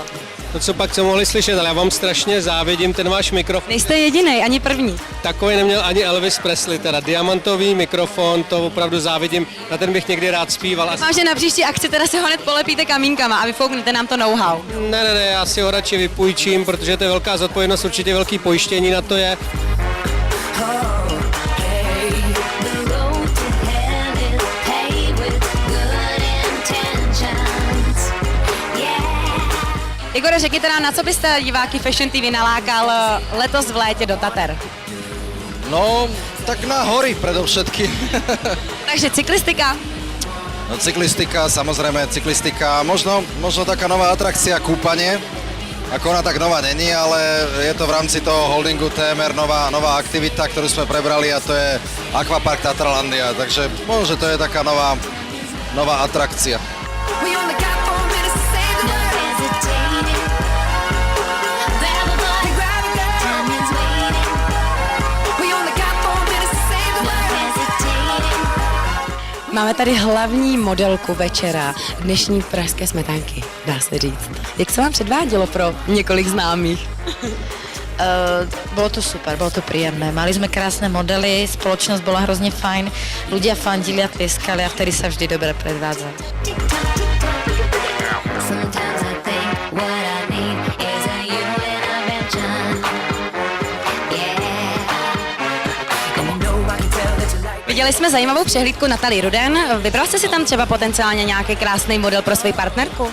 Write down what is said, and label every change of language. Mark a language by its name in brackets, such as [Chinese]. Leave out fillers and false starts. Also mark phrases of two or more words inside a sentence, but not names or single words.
[Czech] No co mohli slyšet, ale já vám strašně závidím ten váš mikrofon. Nejste jedinej, ani první. Takový neměl ani Elvis Presley, teda diamantový mikrofon, to opravdu závidím, na ten bych někdy rád zpíval. Doufám, že na příští akci teda se ho hned polepíte kamínkama a vyfouknete nám to know-how. Ne, já si ho radši vypůjčím, protože to je velká zodpovědnost, určitě velký pojištění na to je. Igore, řekněte nám, na co byste diváky Fashion TV nalákal letos v létě do Tater? [Slovak] No, tak na hory predovšetky. Takže cyklistika? No cyklistika, samozrejme cyklistika, možno taká nová atrakcia kúpanie. Ako ona tak nová není, ale je to v rámci toho holdingu TMR nová aktivita, ktorú sme prebrali a to je Aquapark Tatralandia, takže možno, že to je taká nová atrakcia. [Czech] Máme tady hlavní modelku večera dnešní pražské smetánky, dá se říct. Jak se vám předvádělo pro několik známých? [Slovak] Bolo to super, bolo to príjemné. Mali sme krásne modely, spoločnosť bola hrozne fajn, ľudia fandili a tlieskali a vtedy sa vždy dobre predvádzali. [Czech] Viděli jsme zajímavou přehlídku Natalie Ruden. Vybral jste si tam třeba potenciálně nějaký krásný model pro svou partnerku?